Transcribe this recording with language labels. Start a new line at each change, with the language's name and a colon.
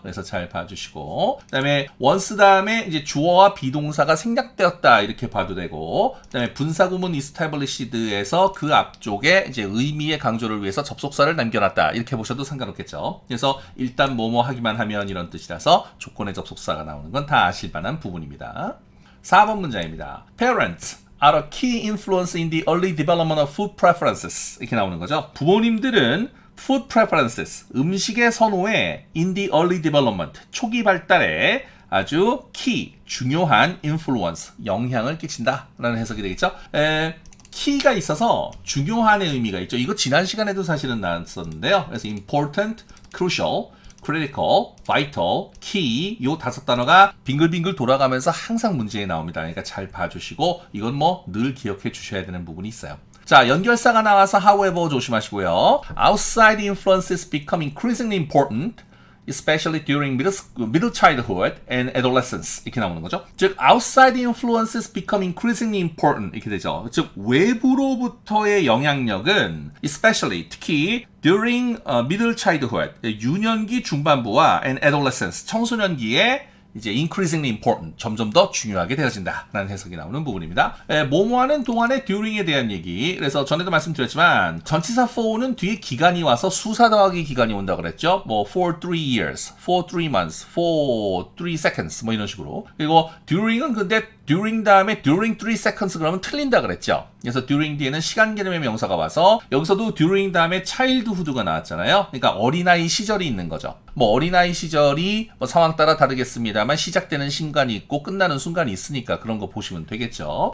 Korean: 그래서 잘 봐주시고, 그 다음에 once 다음에 이제 주어와 비동사가 생략되었다 이렇게 봐도 되고, 그 다음에 분사구문 established에서 그 앞쪽에 이제 의미의 강조를 위해서 접속사를 남겨놨다 이렇게 보셔도 상관없겠죠. 그래서 일단 뭐뭐 하기만 하면 이런 뜻이라서 조건의 접속사가 나오는 건 다 아실 만한 부분입니다. 4번 문장입니다.
English: Parents are a key influence in the early development of food preferences.
Korean: 이렇게 나오는 거죠. 부모님들은
English: food preferences,
Korean: 음식의 선호에
English: in the early development,
Korean: 초기 발달에 아주 key, 중요한 influence, 영향을 끼친다 라는 해석이 되겠죠. 키가 있어서 중요한의 의미가 있죠. 이거 지난 시간에도 사실은 나왔었는데요. 그래서 important, crucial, critical, vital, key, 요 5단어가 빙글빙글 돌아가면서 항상 문제에 나옵니다. 그러니까 잘 봐주시고, 이건 뭐 늘 기억해 주셔야 되는 부분이 있어요. 자, 연결사가 나와서
English: however
Korean: 조심하시고요.
English: Outside influences become increasingly important. especially during middle childhood and adolescence 이렇게 나오는 거죠. 즉 outside influences become increasingly important
Korean: 이렇게 되죠. 즉 외부로부터의 영향력은 especially 특히
English: during middle childhood
Korean: 유년기 중반부와
English: and adolescence
Korean: 청소년기에 이제
English: increasingly important,
Korean: 점점 더 중요하게 되어진다라는 해석이 나오는 부분입니다. 뭐뭐하는 동안의 during에 대한 얘기. 그래서 전에도 말씀드렸지만 전치사 for는 뒤에 기간이 와서 수사 더하기 기간이 온다고 그랬죠.
English: 뭐 for 3 years, for 3 months, for 3 seconds
Korean: 뭐 이런 식으로. 그리고 during은 근데 during 다음에
English: during 3 seconds
Korean: 그러면 틀린다 그랬죠. 그래서 during 뒤에는 시간 개념의 명사가 와서 여기서도 during 다음에 childhood가 나왔잖아요. 그러니까 어린아이 시절이 있는 거죠. 뭐 어린아이 시절이 뭐 상황 따라 다르겠습니다만 시작되는 순간이 있고 끝나는 순간이 있으니까 그런 거 보시면 되겠죠.